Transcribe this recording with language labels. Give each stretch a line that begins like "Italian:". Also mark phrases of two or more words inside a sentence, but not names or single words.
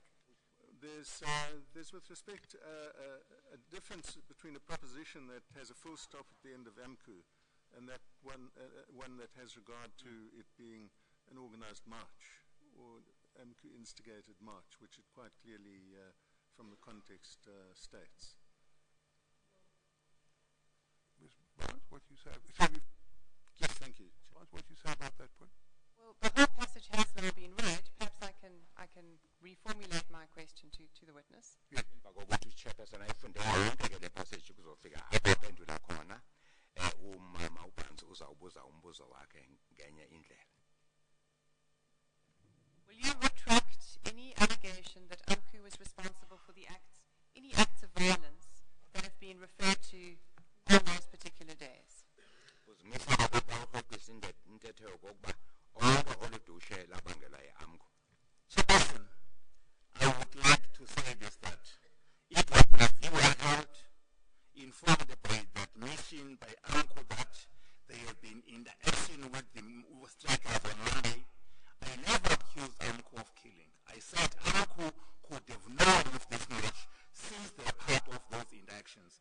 English: There's with respect a difference between a proposition that has a full stop at the end of AMCU and that one that has regard to it being an organized march or AMCU instigated march, which it quite clearly from the context states. Ms. Barnes, what do you say? Yes, thank you. Barnes, what do you say about that point? Well, the whole passage has now been read. Perhaps I can reformulate my question to the witness.
Xhosa: Ngokuthi chairperson ayifunde yonke ke le passage kuzofika apho aphendula khona umama uBanzi uzawubuza umbuzo wakhe ngenye indlela.
English: Will you retract any allegation that AMCU was responsible for any acts of violence that have been referred to on those particular days?
Xhosa: Uzimisa ngokuba ufokus intetho yokokuba onke oludushe labangela i-AMCU.
English: Chairperson, I would like to say this, that it was a review held informed by the admission by AMCU that they have been in the action with the strikers on Monday. I never accused AMCU of killing. I said AMCU could have known of this march since they are part of those interactions.